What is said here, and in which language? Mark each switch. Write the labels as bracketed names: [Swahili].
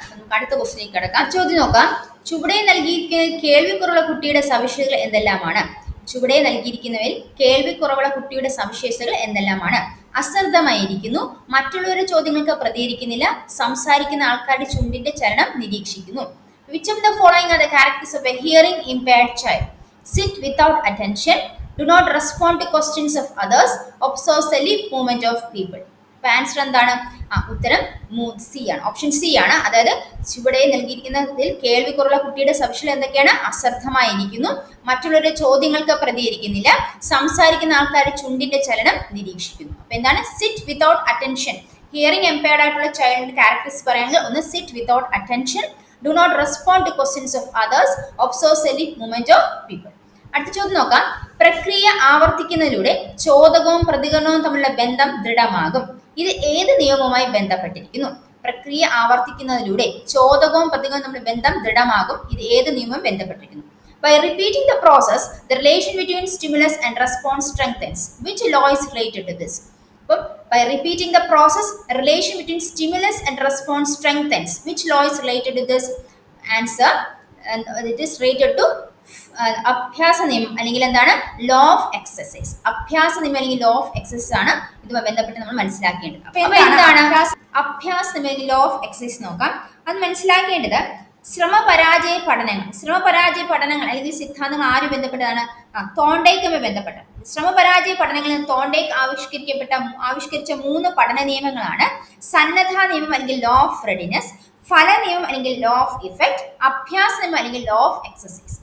[Malayalam] നമുക്ക് അടുത്ത ക്വസ്റ്റിലേക്ക് കിടക്കാം. ചോദ്യം നോക്കാം. ചുവടെ നൽകിയിരിക്കുന്ന കേൾവിക്കുറവുള്ള കുട്ടിയുടെ സവിശേഷതകൾ എന്തെല്ലാമാണ്? ചുവടെ നൽകിയിരിക്കുന്നവയിൽ കേൾവിക്കുറവുള്ള കുട്ടിയുടെ സവിശേഷതകൾ എന്തെല്ലാമാണ്? അശ്രദ്ധമായിരിക്കുന്നു, മറ്റുള്ളവരുടെ ചോദ്യങ്ങൾക്ക് പ്രതികരിക്കുന്നില്ല, സംസാരിക്കുന്ന ആൾക്കാരുടെ ചുണ്ടിന്റെ ചലനം നിരീക്ഷിക്കുന്നു. [English] Which of the following are the characteristics of a hearing impaired child? Sit without attention, do not respond to questions of others, observe the lip movement of people. [Malayalam] അപ്പൊ ആൻസർ എന്താണ്? ഉത്തരം സി ആണ്, ഓപ്ഷൻ സി ആണ്. അതായത് ചുവടെ നൽകിയിരിക്കുന്നതിൽ കേൾവിക്കുറവുള്ള കുട്ടിയുടെ സവിശേഷത എന്തൊക്കെയാണ്? അശ്രദ്ധമായിരിക്കുന്നു, മറ്റുള്ളവരുടെ ചോദ്യങ്ങൾക്ക് പ്രതികരിക്കുന്നില്ല, സംസാരിക്കുന്ന ആൾക്കാരുടെ ചുണ്ടിന്റെ ചലനം നിരീക്ഷിക്കുന്നു. അപ്പൊ എന്താണ്? [English] Sit without attention. [Malayalam] ഹിയറിംഗ് എംപയർഡ് ആയിട്ടുള്ള ചൈൽഡിന്റെ ക്യാരക്ടറിസ്റ്റിക്സ് പറയുന്നത് ഒന്ന് [English] Sit without attention, do not respond to questions of others, observe the lip movement of people. [Malayalam] അടുത്ത ചോദ്യം നോക്കാം. പ്രക്രിയ ആവർത്തിക്കുന്നതിലൂടെ ചോദകവും പ്രതികരണവും തമ്മിലുള്ള ബന്ധം ദൃഢമാകും. ഇത് ഏത് നിയമവുമായി ബന്ധപ്പെട്ടിരിക്കുന്നു? പ്രക്രിയ ആവർത്തിക്കുന്നതിലൂടെ ചോദകവും പ്രതികരണവും തമ്മിലുള്ള ബന്ധം ദൃഢമാകും. ഇത് ഏത് നിയമവും ബന്ധപ്പെട്ടിരിക്കുന്നു? [English] By repeating the process, the relation between stimulus and response strengthens. Which law is related to this? By repeating the process, a relation between stimulus and response strengthens. Which law is related to this? Answer, and it is related to [Malayalam] അഭ്യാസ നിയമം അല്ലെങ്കിൽ എന്താണ്? [English] Law of exercise. [Malayalam] അഭ്യാസ നിയമം അല്ലെങ്കിൽ law of exercise ആണ് ഇതുമായി ബന്ധപ്പെട്ട് നമ്മൾ മനസ്സിലാക്കേണ്ടത്. അപ്പൊ എന്താണ് അഭ്യാസ നിയമം അല്ലെങ്കിൽ ലോ ഓഫ് എക്സസൈസ് നോക്കാം. അത് മനസ്സിലാക്കേണ്ടത് ശ്രമപരാജയ പഠനങ്ങൾ അല്ലെങ്കിൽ സിദ്ധാന്തങ്ങൾ ആര് ബന്ധപ്പെട്ടതാണ്? തോണ്ടേക്കുമായി ബന്ധപ്പെട്ട ശ്രമപരാജയ പഠനങ്ങളിൽ തോണ്ടേക്ക് ആവിഷ്കരിച്ച 3 പഠന നിയമങ്ങളാണ് സന്നദ്ധ നിയമം അല്ലെങ്കിൽ ലോ ഓഫ് റെഡിനെസ്, ഫല നിയമം അല്ലെങ്കിൽ ലോ ഓഫ് ഇഫക്റ്റ്, അഭ്യാസ നിയമം അല്ലെങ്കിൽ ലോ ഓഫ് എക്സസൈസ്.